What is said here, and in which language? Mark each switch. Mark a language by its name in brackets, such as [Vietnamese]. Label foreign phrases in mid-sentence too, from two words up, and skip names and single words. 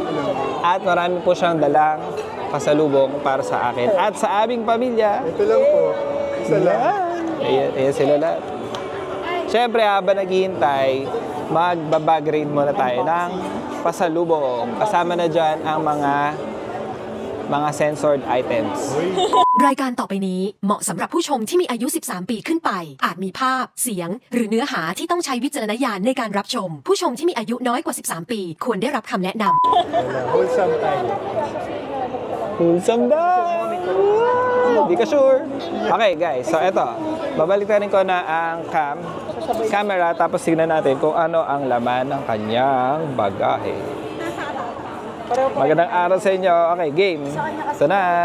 [Filipino] At marami po siyang dalang pasalubong para sa akin at sa aming pamilya. Ito lang po. Isa lang. Ayan sila lahat. Siyempre, habang naghihintay, magbabag-grade muna tayo ng pasalubong. Kasama na dyan ang mga censored items. [Thai] รายการต่อไปนี้เหมาะสำหรับผู้ชมที่มีอายุ 13 ปีขึ้นไป อาจมีภาพ เสียง หรือเนื้อหาที่ต้องใช้วิจารณญาณในการรับชม ผู้ชมที่มีอายุน้อยกว่า 13 ปี ควรได้รับคำแนะนำ [Filipino] Wholesome tayo. Wholesome daw! Hindi ka sure. Okay guys, so eto. Babalitarin ko na ang camera tapos tignan natin kung ano ang laman ng kanyang bagahe. Magandang araw sa inyo. Okay, game. Ito na.